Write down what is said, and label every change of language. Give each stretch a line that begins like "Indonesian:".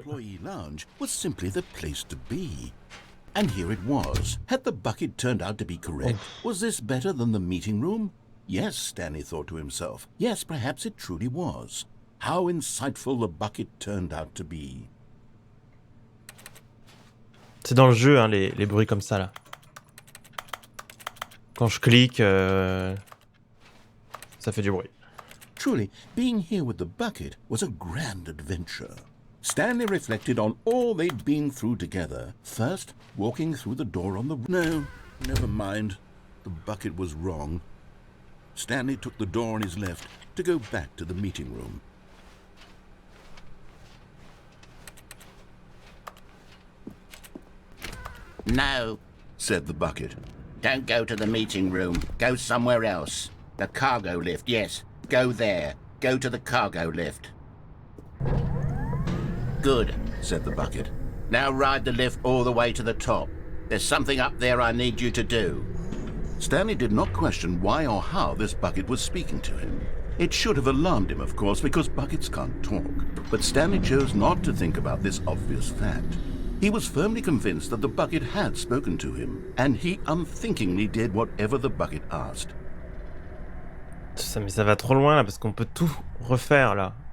English: Employee lounge was simply the place to be. And here it was. Had the bucket turned out to be correct? Was this better than the meeting room? Yes, Stanley thought to himself. Yes, perhaps it truly was. How insightful the bucket turned out to be.
French: C'est dans le jeu, hein, les bruits comme ça, là. Quand je clique, ça fait du bruit.
English: Truly, being here with the bucket was a grand adventure. Stanley reflected on all they'd been through together. First, walking through the door on the... No, never mind. The bucket was wrong. Stanley took the door on his left to go back to the meeting room. No, said the bucket. don't go to the meeting room. Go somewhere else. The cargo lift, yes. Go there. Go to the cargo lift. Good, Said the bucket. now ride the lift all the way to the top. There's something up there I need you to do. Stanley did not question why or how this bucket was speaking to him. It should have alarmed him, of course, because buckets can't talk. But Stanley chose not to think about this obvious fact. He was firmly convinced that the bucket had spoken to him, and he unthinkingly did whatever the bucket asked.
French: Mais ça va trop loin là parce qu'on peut tout refaire là.